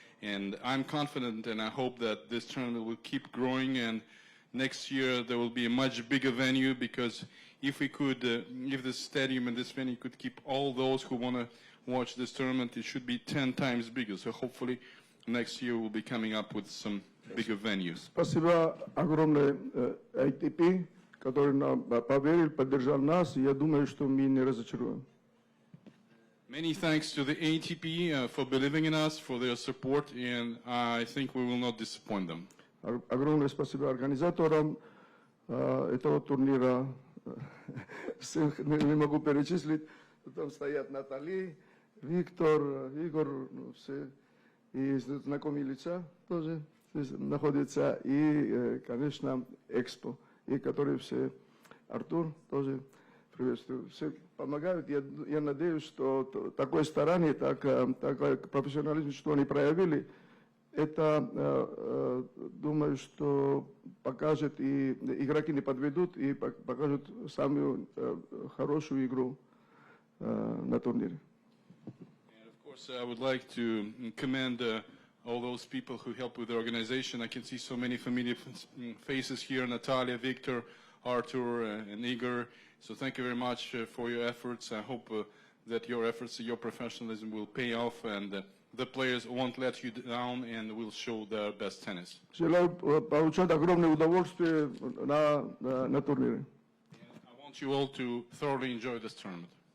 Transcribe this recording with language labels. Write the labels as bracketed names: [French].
[English] And I'm confident, and I hope that this tournament will keep growing, and next year there will be a much bigger venue, because if we could, if this stadium and this venue could keep all those who want to watch this tournament, it should be 10 times bigger. So hopefully next year we'll be coming up with some bigger venues. [Russian] Спасибо огромное ATP, который нам поверил, поддержал нас, и я думаю, что мы не разочаруем. [English] Many thanks to the ATP for believing in us, for their support, and I think we will not disappoint them. [Russian] Огромное спасибо организаторам этого турнира. Всех не могу перечислить. Там стоят Натали, Виктор, Игорь, все. И знакомые лица тоже здесь находятся. И, конечно, Экспо, и которые все, Артур тоже приветствую. Все помогают. Я надеюсь, что такое старание, такой профессионализм, что они проявили, это, думаю, что покажет, и игроки не подведут, и покажут самую хорошую игру на турнире. [English] And of course, I would like to commend all those people who help with the organization. I can see so many familiar faces here, Natalia, Victor, Arthur, and Igor. So thank you very much for your efforts. I hope that your efforts, your professionalism will pay off, and the players won't let you down and will show their best tennis. [Russian] Желаю получать огромное удовольствие на турнире. [English] I want you all to thoroughly enjoy this tournament.